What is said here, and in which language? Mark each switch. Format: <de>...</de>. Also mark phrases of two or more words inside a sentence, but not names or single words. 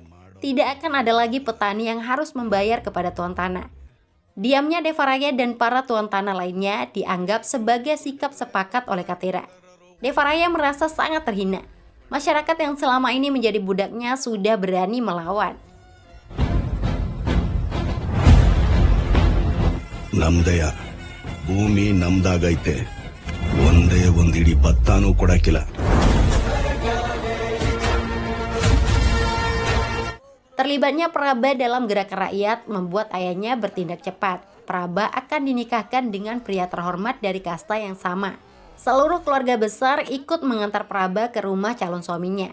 <id>Tidak akan ada lagi petani yang harus membayar kepada tuan tanah. Diamnya Devaraya dan para tuan tanah lainnya dianggap sebagai sikap sepakat oleh Katira. Devaraya merasa sangat terhina. Masyarakat yang selama ini menjadi budaknya sudah berani melawan.</id> <kn>ನಮ್ದಯ ಭೂಮಿ ನಮ್ದಾಗೈತೆ ಒಂದೇ ಒಂದಿಡಿ ಭತ್ತಾನೂ ಕೊಡಕ್ಕಿಲ್ಲ.</kn> <id>Terlibatnya Praba dalam gerakan rakyat membuat ayahnya bertindak cepat. Praba akan dinikahkan dengan pria terhormat dari kasta yang sama. Seluruh keluarga besar ikut mengantar Praba ke rumah calon suaminya.</id>